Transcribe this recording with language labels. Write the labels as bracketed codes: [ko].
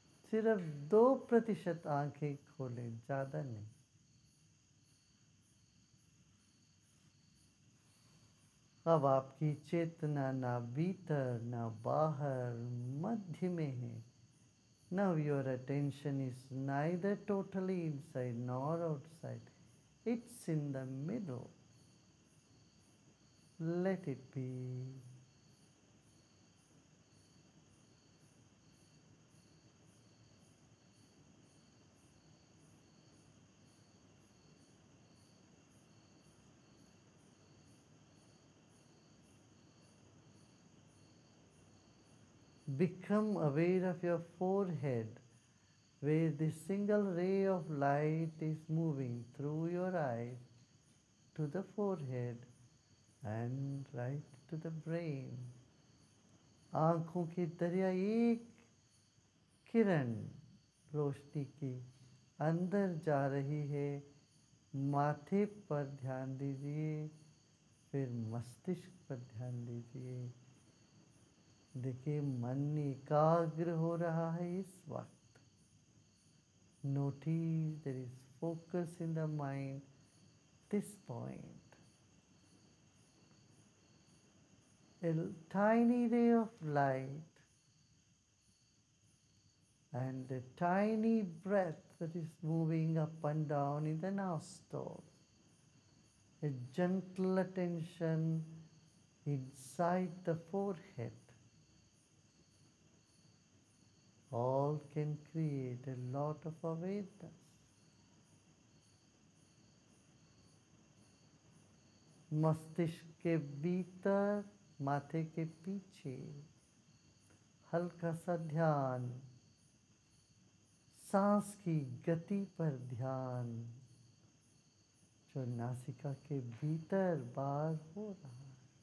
[hi] सिर्फ 2% आंखें खोलें, ज़्यादा नहीं. अब आपकी चेतना ना भीतर ना बाहर, मध्य में है. [en] Now your attention is neither totally inside nor outside. It's in the middle. Let it be. Become aware of your forehead, where the single ray of light is moving through your eyes to the forehead and right to the brain. [hi] आँखों की दरिया एक किरण रोशनी की अंदर जा रही है. माथे पर ध्यान दीजिए, फिर मस्तिष्क पर ध्यान दीजिए. देखिए मन एकाग्र हो रहा है इस वक्त. [en] Notice there is focus in the mind this point. A tiny ray of light and a tiny breath that is moving up and down in the nostrils. A gentle attention inside the forehead. All can create a lot of awareness. [hi] मस्तिष्क के भीतर, माथे के पीछे हल्का सा ध्यान. सांस की गति पर ध्यान, जो नासिका के भीतर बाहर हो रहा है.